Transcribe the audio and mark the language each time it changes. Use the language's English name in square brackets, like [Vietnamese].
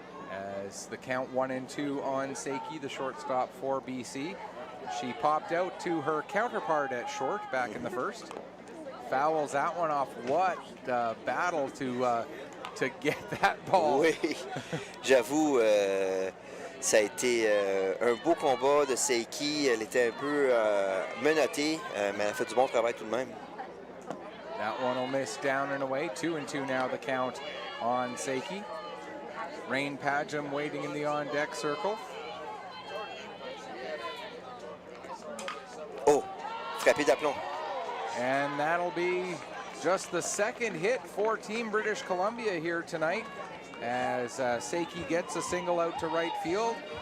[English] As the count 1-2 on Seiki, the shortstop for BC. She popped out to her counterpart at short back in the first. Fouls that one off. What a battle to get that ball. [French] Oui, j'avoue, ça a été un beau combat de Seiki. Elle était un peu menottée, mais elle a fait du bon travail tout de même. [English] That one will miss down and away. 2-2 now the count on Seiki. Rain Padgham waiting in the on-deck circle. [French] Oh, frappé d'aplomb. [English] And that'll be just the second hit for Team British Columbia here tonight as Seiki gets a single out to right field.